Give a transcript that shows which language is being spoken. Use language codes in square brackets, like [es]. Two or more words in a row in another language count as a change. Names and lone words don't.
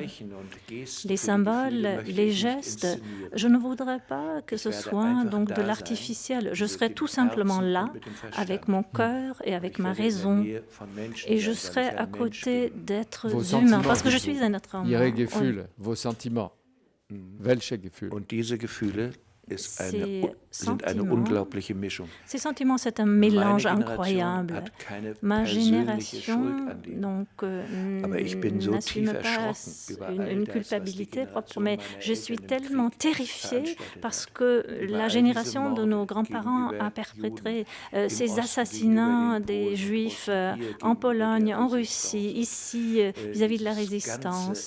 [fr] Les symboles, les gestes, je ne voudrais pas que ce soit donc de l'artificiel. Je serai tout simplement là, avec mon cœur et avec ma raison, et je serai à côté d'êtres humains, parce que je suis un être humain. [de] Ihre Gefühle, [fr] vos sentiments. [de] Welche Gefühle? Und diese Gefühle sind eine unglaubliche Mischung. [fr] Ces sentiments, c'est un mélange incroyable. Ma génération n'assume pas une culpabilité propre, mais je suis tellement terrifiée parce que la génération de nos grands-parents a perpétré ces assassinats des Juifs en Pologne, en Russie, ici, vis-à-vis de la résistance.